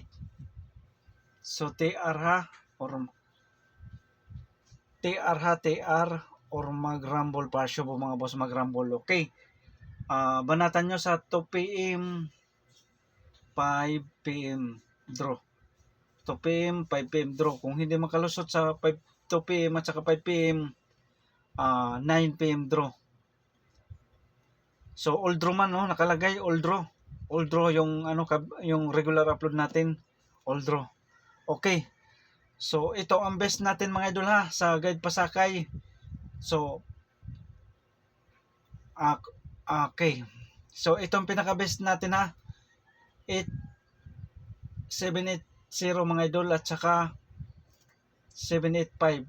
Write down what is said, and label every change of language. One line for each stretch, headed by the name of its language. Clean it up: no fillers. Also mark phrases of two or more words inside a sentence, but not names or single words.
Filipino: So TR ha or mag-rumble pa siya po mga boss, mag-rumble. Okay. Banatan nyo sa
English: 2 PM 5 PM draw. 2 PM 5 PM draw.
Filipino: Kung hindi makalusot sa 2 PM at saka 5 PM 9 PM draw. So
English: all draw
Filipino: man no, nakalagay
English: all draw. All draw
Filipino: yung yung regular upload natin,
English: all draw. Okay.
Filipino: So ito ang best natin mga idol ha sa guide pasakay.
English: So okay.
Filipino: So itong pinaka-best natin ha. 780 mga idol at saka 785.